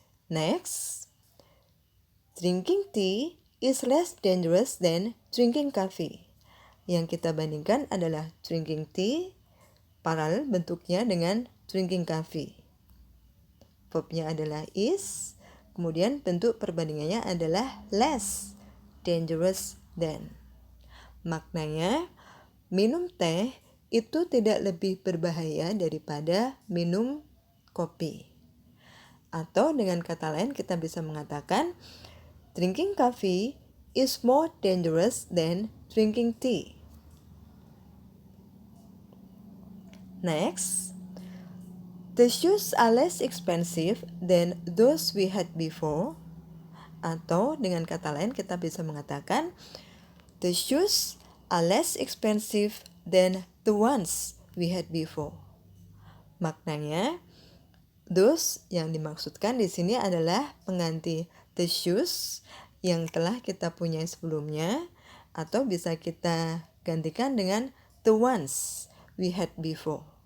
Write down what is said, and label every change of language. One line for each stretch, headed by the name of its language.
English: Next, drinking tea is less dangerous than drinking coffee.
Indonesian: Yang kita bandingkan adalah
English: drinking tea,
Indonesian: paralel bentuknya dengan
English: drinking coffee.
Indonesian: Verbnya adalah is, kemudian bentuk perbandingannya adalah
English: less dangerous than.
Indonesian: Maknanya, minum teh itu tidak lebih berbahaya daripada minum kopi. Atau dengan kata lain kita bisa mengatakan
English: drinking coffee is more dangerous than drinking tea. Next, the shoes are less expensive than those we had before.
Indonesian: Atau dengan kata lain kita bisa mengatakan
English: the shoes are less expensive than the ones we had before.
Indonesian: Maknanya, those yang dimaksudkan di sini adalah pengganti
English: the shoes
Indonesian: yang telah kita punya sebelumnya, atau bisa kita gantikan dengan
English: the ones we had before.